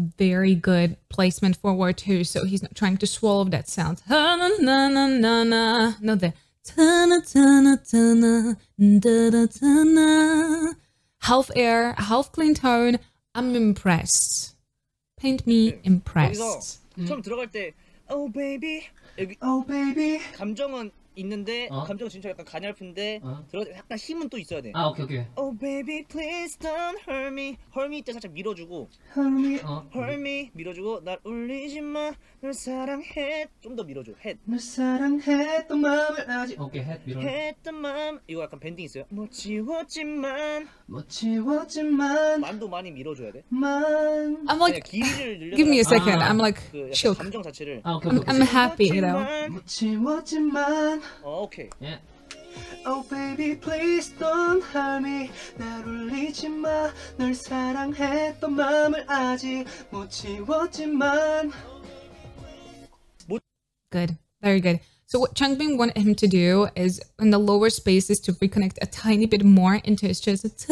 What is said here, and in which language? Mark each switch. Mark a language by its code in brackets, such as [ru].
[en] Very good placement forward too, so he's not trying to swallow that sound. No, the half air, half clean tone. I'm impressed. Paint me impressed. [ko] 처음 들어갈 때 [en] Oh baby Oh baby [ko] 감정은 있는데 감정은 진짜 약간 가냘픈데 들어갈 때 약간 힘은 또 있어야 돼. 오케이. [en] Oh baby please don't hurt me. hurt me [ko] 때 살짝 밀어주고 hurt me 밀어주고 날 울리지 마. 널 사랑해 좀 더 밀어줘. 해. 널 사랑했던 마음을 아직 오케이, 햇 밀어. 했던 마음 이거 약간 밴딩 있어요. 못 지웠지만 만도 많이 밀어줘야 돼. [en] I'm like, [ko] 길이를 늘려. [en] give me a second. I'm like, 그 shook. [ko] 감정 자체를. [en] I'm happy, you know. [ko] 못 지웠지만 오케이. 예. [en] Oh baby please don't hurt me [ko] 날 울리지 마 널 사랑했던 마음을 아직 못 지웠지만 [en] Good, very good. So what Changbin wanted him to do is in the lower spaces to reconnect a tiny bit more into his chest.